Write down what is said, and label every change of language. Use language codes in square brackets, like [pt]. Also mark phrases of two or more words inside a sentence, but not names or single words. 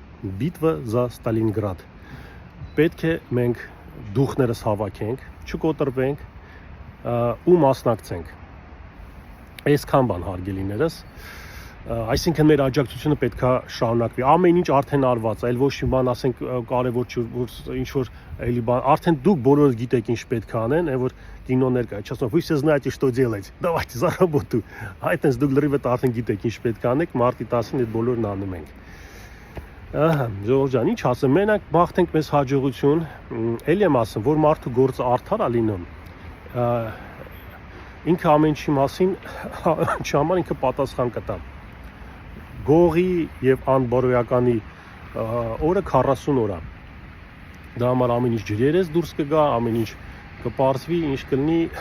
[hy] Բիտվա за Ստալինգրադ։ Պետք է մենք դուխներս հավաքենք, չկոտրվենք ու մասնակցենք։ Այսքան բան, հարգելիներս, այսինքն մեր աջակցությունը պետքա շարունակվի։ Ամեն ինչ արդեն արված է, այլ ոչ մի բան ասենք կարևոր չի, որ ինչ որ էլի բան, արդեն դուք բոլորը գիտեք ինչ պետք է անեն, այն որ կինոներ կա, չասում, [ru] вы все знаете, что делать, давайте за работу։ [hy] Այդտենց դուք լրիվ արդեն գիտեք ինչ պետք է անեք, մարտի 10-ին այդ բոլորն անում ենք։ Ահա, Ժողովուրդ ջան, ինչ ասեմ, մենակ բախտենք մեզ հաջողություն, էլի եմ ասում, որ մարդու գործը արդար է լինում։ Ինքը ամեն ինչի մասին չհամար ինքը պատասխան կտա։ Գողի եւ անբարոյականի օրը 40 օր է։ Դա համար ամեն ինչ ջրերես դուրս կգա, ամեն ինչ կպարզվի, ինչ կլինի։